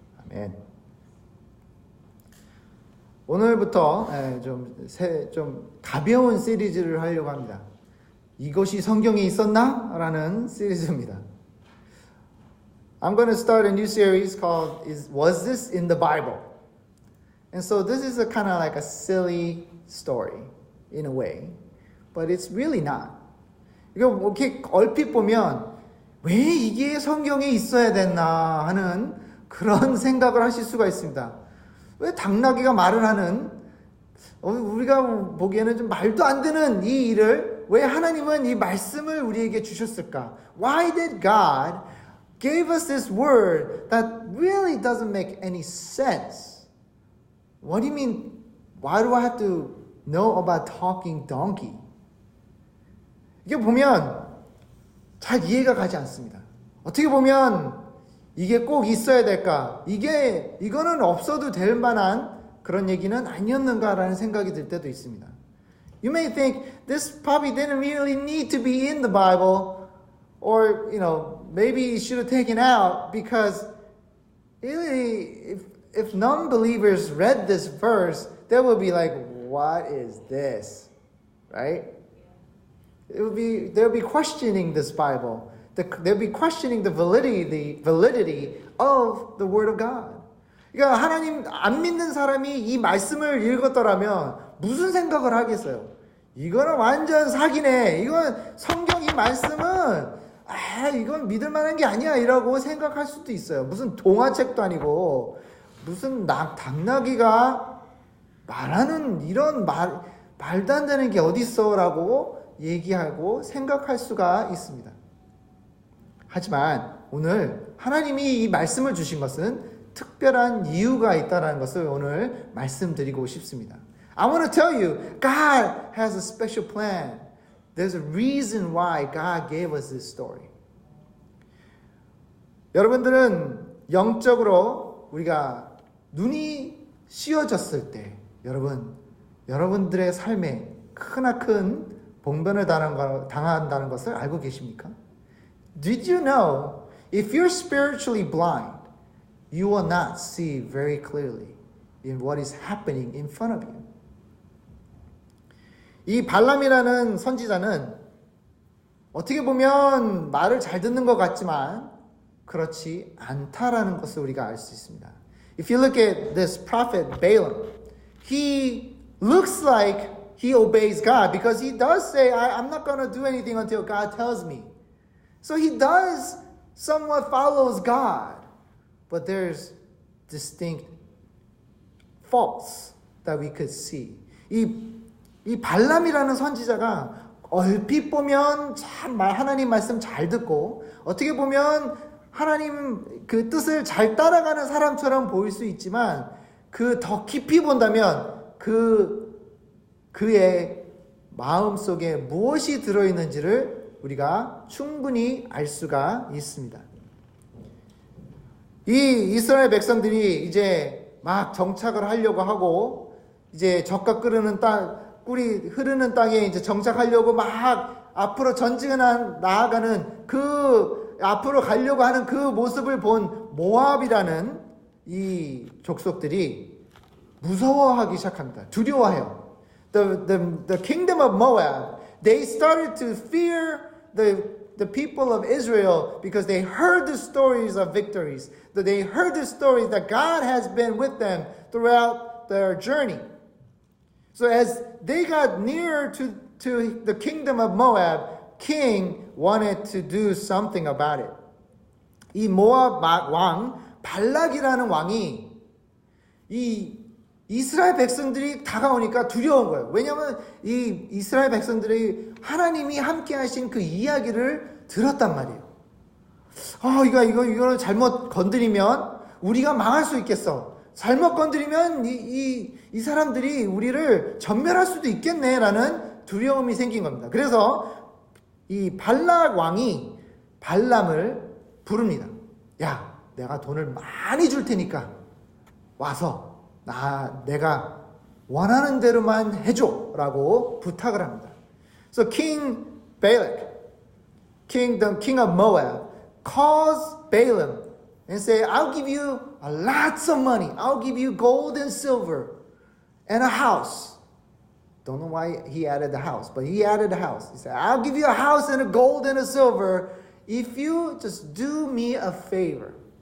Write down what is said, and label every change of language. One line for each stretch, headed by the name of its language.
Korean: 아멘. 오늘부터 좀 가벼운 시리즈를 하려고 합니다. 이것이 성경에 있었나? 라는 시리즈입니다.
English: I'm going to start a new series called Was This in the Bible? And so this is a kind of like a silly story in a way, but it's really not.
Korean: 이거 이렇게 얼핏 보면 왜 이게 성경에 있어야 됐나 하는 그런 생각을 하실 수가 있습니다. 왜 당나귀가 말을 하는 우리가 보기에는 좀 말도 안 되는 이 일을 왜 하나님은 이 말씀을 우리에게 주셨을까?
English: Why did God give us this word that really doesn't make any sense? What do you mean? Why do I have to know about talking donkey?
Korean: 이게 보면 잘 이해가 가지 않습니다. 어떻게 보면 이게 꼭 있어야 될까? 이거는 없어도 될 만한 그런 얘기는 아니었는가라는 생각이 들 때도 있습니다.
English: You may think this probably didn't really need to be in the Bible, or maybe you should have taken out because really, if non-believers read this verse, they would be like, "What is this?" Right? They'll be questioning this Bible. They'll be questioning the validity of the Word of God.
Korean: 그러니까 하나님 안 믿는 사람이 이 말씀을 읽었더라면 무슨 생각을 하겠어요? 이거는 완전 사기네. 이건 성경 이 말씀은 이건 믿을 만한 게 아니야 이라고 생각할 수도 있어요. 무슨 동화책도 아니고 무슨 당나귀가 말하는 이런 말도 안 되는 게 어딨어 라고 얘기하고 생각할 수가 있습니다. 하지만 오늘 하나님이 이 말씀을 주신 것은 특별한 이유가 있다는 것을 오늘 말씀드리고 싶습니다.
English: I want to tell you, God has a special plan. There's a reason why God gave us this story.
Korean: 여러분들은 영적으로 우리가 눈이 씌어졌을 때 여러분들의 삶에 크나큰 봉변을 당한다는 것을 알고 계십니까?
English: Did you know if you're spiritually blind, you will not see very clearly in what is happening in front of you.
Korean: 이 발람이라는 선지자는 어떻게 보면 말을 잘 듣는 것 같지만 그렇지 않다라는 것을 우리가 알 수 있습니다.
English: If you look at this prophet Balaam, he looks like he obeys God because he does say, I'm not going to do anything until God tells me. So he does somewhat follows God, but there's distinct faults that we could see.
Korean: 이 발람이라는 선지자가 얼핏 보면 참 하나님 말씀 잘 듣고 어떻게 보면 하나님 그 뜻을 잘 따라가는 사람처럼 보일 수 있지만 그 더 깊이 본다면 그의 마음속에 무엇이 들어있는지를 우리가 충분히 알 수가 있습니다. 이 이스라엘 백성들이 이제 막 정착을 하려고 하고 이제 젖과 꿀이 흐르는 땅에 이제 정착하려고 막 앞으로 전진해 나아가는 앞으로 가려고 하는 그 모습을 본 모압이라는 이 족속들이 무서워하기 시작합니다. 두려워해요.
English: The kingdom of Moab, they started to fear the people of Israel because they heard the stories of victories. They heard the stories that God has been with them throughout their journey. So as they got nearer to the kingdom of Moab, king wanted to do something about it.
Korean: 이 모압 왕 발락이라는 왕이 이 이스라엘 백성들이 다가오니까 두려운 거예요. 왜냐하면 이 이스라엘 백성들이 하나님이 함께 하신 그 이야기를 들었단 말이에요. 이거를 잘못 건드리면 우리가 망할 수 있겠어. 잘못 건드리면 이 사람들이 우리를 전멸할 수도 있겠네라는 두려움이 생긴 겁니다. 그래서 이 발락 왕이 발람을 부릅니다. 야, 내가 돈을 많이 줄 테니까 와서 내가 원하는 대로만 해줘라고 부탁을 합니다.
English: So King Balak, the king of Moab, calls Balaam and say, I'll give you lots of money. I'll give you gold and silver and a house. Don't know why he added the house, but he added the house. He said, I'll give you a house and a gold and a silver if you just do me a favor.